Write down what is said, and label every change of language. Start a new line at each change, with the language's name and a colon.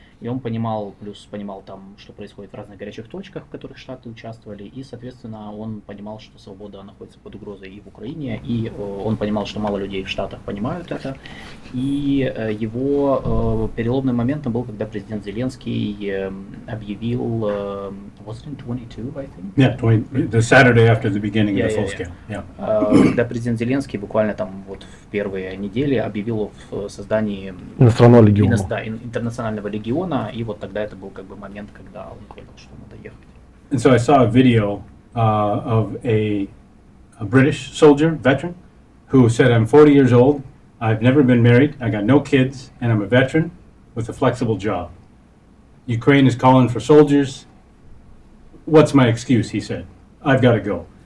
Russian: И он понимал там, что происходит в разных горячих точках, в которых Штаты участвовали. И, соответственно, он понимал, что свобода находится под угрозой и в Украине. И он понимал, что мало людей в Штатах понимают это. И его переломным моментом был, когда президент Зеленский объявил...
English: was it in 22, I think? Yeah, the Saturday after the beginning of the full scale. Yeah.
Russian: Когда президент Зеленский буквально там в первые недели объявил о создании интернационального легиона, и вот тогда это был момент, когда он понял, что надо ехать.
English: And so I saw a video of a British soldier, veteran, who said, I'm 40 years old, I've never been married, I got no kids, and I'm a veteran with a flexible job. Ukraine is calling for soldiers. What's my excuse, he said. I've got to go.